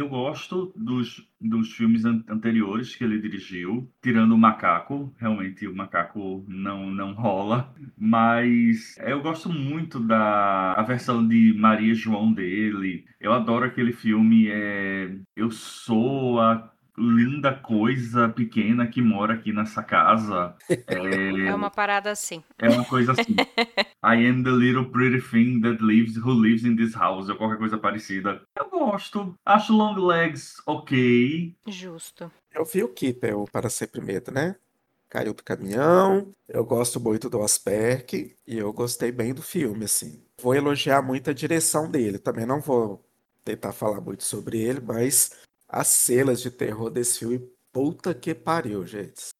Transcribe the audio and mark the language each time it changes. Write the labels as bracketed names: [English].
[Portuguese] Eu gosto dos filmes anteriores que ele dirigiu, tirando o Macaco, realmente o Macaco não rola, mas eu gosto muito da a versão de Maria João dele. Eu adoro aquele filme, Eu Sou a Linda Coisa Pequena que Mora Aqui Nessa Casa. É uma parada assim. É uma coisa assim. [English] I am the little pretty thing that lives who lives in this house, [Portuguese] ou qualquer coisa parecida. Eu gosto. Acho Long Legs ok. Justo. Eu vi o Keeper, o Para Sempre Medo, né? Caiu do caminhão. Eu gosto muito do Asperk. E eu gostei bem do filme, assim. Vou elogiar muito a direção dele. Também não vou tentar falar muito sobre ele, mas as cenas de terror desse filme, puta que pariu, gente.